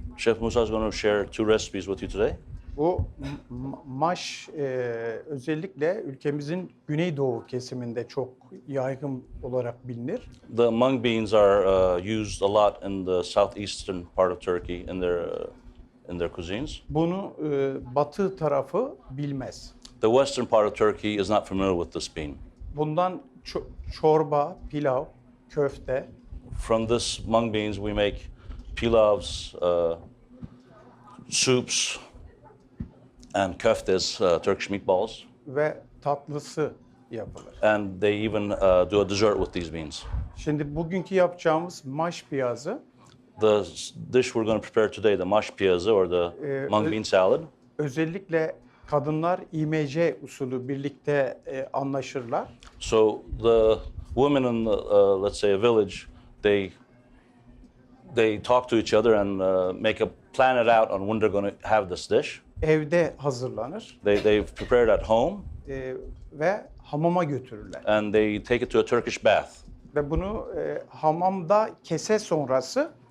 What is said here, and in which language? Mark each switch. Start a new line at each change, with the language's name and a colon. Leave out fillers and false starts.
English: Chef Musa is going to share two recipes with you today.
Turkish: Bu maş özellikle ülkemizin güneydoğu kesiminde çok yaygın olarak bilinir.
English: The mung beans are used a lot in the southeastern part of Turkey in their cuisines.
Turkish: Bunu batı tarafı bilmez.
English: The western part of Turkey is not familiar with this bean.
Turkish: Bundan çorba, pilav, köfte.
English: From this mung beans we make pilavs, soups, and köftes, Turkish meatballs.
Turkish: Ve tatlısı yapılır.
English: And they even do a dessert with these beans.
Turkish: Şimdi bugünkü yapacağımız maş piyazı.
English: The dish we're going to prepare today, the mash piyazı or the mung bean salad.
Turkish: Özellikle kadınlar IMC usulü birlikte anlaşırlar.
English: So the women in the, let's say a village, they talk to each other and plan it out on when they're going to have this dish.
Turkish: Evde hazırlanır.
English: They prepare it at home.
Turkish: Ve hamama götürürler.
English: And they take it to a Turkish bath.
Turkish: Ve bunu hamamda kese sonrası.